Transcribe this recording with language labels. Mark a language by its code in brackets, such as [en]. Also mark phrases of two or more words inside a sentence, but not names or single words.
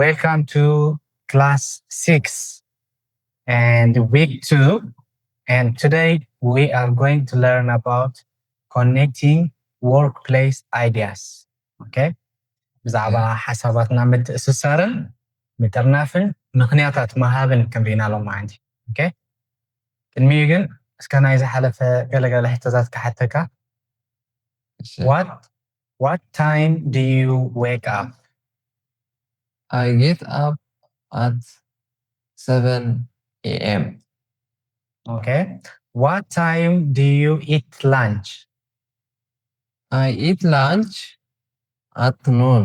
[en] Welcome to class 6 and week 2. And today we are going to learn about connecting workplace ideas. Okay? [ti] ብዛዕባ ሓሳባትና ምትእስሳርን ምጥርናፍን ምክንያታት መሃብን ክንሪና ሎም ማለት እዩ። ኦኬ? ቅድሚኡ ግን እስከ ናይ ዝሓለፈ ገለገለ ሕቶታት ክሓተካ [en] What time do you wake up? I get up at 7 a.m. Okay. What time do you eat lunch? I eat lunch at noon.